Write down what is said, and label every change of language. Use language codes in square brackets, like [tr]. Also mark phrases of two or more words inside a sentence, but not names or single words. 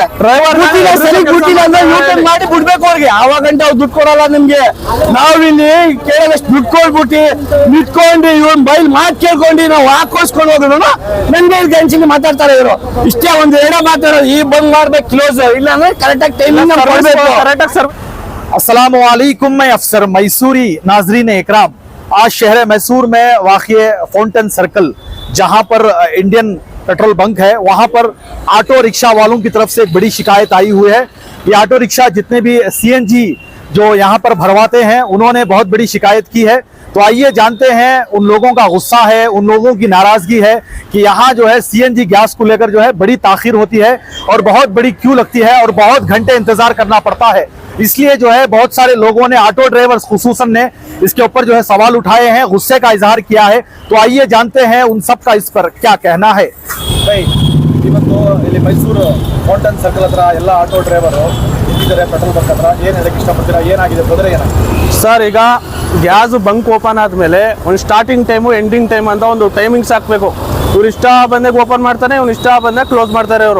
[kn] ಡ್ರೈವರ್ ಸರಿ ಬಿಟ್ಟಿಲ್ಲ ಅಂದ್ರೆ ಯೂಟರ್ನ್ ಮಾಡಿ ಬಿಡ್ಬೇಕು ಅವ್ರಿಗೆ. ಆವಾಗ ಗಂಟೆ ಅವ್ರು ದುಡ್ಡು ಕೊಡಲ್ಲ ನಿಮ್ಗೆ. ನಾವಿಲ್ಲಿ ಕೇಳೋಷ್ಟು ದುಡ್ಡು ಕೊಡ್ಬಿಟ್ಟು ನಿಂತ್ಕೊಂಡು ಇವ್ನ ಬೈಲ್ ಮಾತು ಕೇಳ್ಕೊಂಡು ನಾವು ಹಾಕೋಸ್ಕೊಂಡು ಹೋದ್ರು ನನ್ಗೆ ಗಂಚಿಗೆ ಮಾತಾಡ್ತಾರೆ ಇವರು. ಇಷ್ಟೇ ಒಂದ್ ಎರಡೇ ಮಾತಾಡೋದು, ಈ ಬಂದ್ ಮಾಡ್ಬೇಕು ಕ್ಲೋಸ್, ಇಲ್ಲ ಅಂದ್ರೆ ಕರೆಕ್ಟಾಗಿ ಟೈಮಿಂಗ್ ಕರೆಕ್ಟಾಗಿ ಸರ್. [ar] السلام عليكم, [hi] मैं अफसर मैसूरी। नाजरीन इकराम, आज शहर मैसूर में वाक़िए फाउंटेन सर्कल जहां पर [en] Indian petrol bunk [hi] है, वहां पर [en] auto rickshaw [hi] वालों की तरफ से एक बड़ी शिकायत आई हुई है। ये [en] auto rickshaw [hi] जितने भी सीएनजी जो यहाँ पर भरवाते हैं उन्होंने बहुत बड़ी शिकायत की है। तो आइए जानते हैं, उन लोगों का गुस्सा है, उन लोगों की नाराजगी है कि यहाँ जो है [en] CNG gas [hi] को लेकर जो है बड़ी ताखीर होती है और बहुत बड़ी क्यू लगती है और बहुत घंटे इंतजार करना पड़ता है। इसलिए जो है बहुत सारे लोगों ने, [en] auto drivers [hi] खुसूसन ने इसके ऊपर जो है सवाल उठाए हैं, गुस्से का इजहार किया है। तो आइए जानते हैं उन सब का इस पर क्या कहना है। [kn] ಇವತ್ತು ಇಲ್ಲಿ ಮೈಸೂರು ಫೌಂಟನ್ ಸರ್ಕಲ್ ಹತ್ರ ಎಲ್ಲ [en] auto driver [kn] ಇದ್ದಾರೆ [en] petrol bunk [kn] ಹತ್ರ. ಏನು ಹೇಳಕ್ಕೆ ಇಷ್ಟಪಡ್ತೀರಾ? ಏನಾಗಿದೆ ತೊಂದರೆ? ಏನಾಗಿದೆ ಸರ್? ಈಗ [en] gas bunk open [kn] ಆದ್ಮೇಲೆ ಒಂದು [en] starting time ending time [kn] ಅಂತ ಒಂದು ಟೈಮಿಂಗ್ಸ್ ಹಾಕ್ಬೇಕು. ಇವ್ರು ಇಷ್ಟ ಬಂದಾಗ ಓಪನ್ ಮಾಡ್ತಾನೆ, ಇವ್ನು ಇಷ್ಟ ಬಂದಾಗ ಕ್ಲೋಸ್ ಮಾಡ್ತಾರೆ ಇವರು.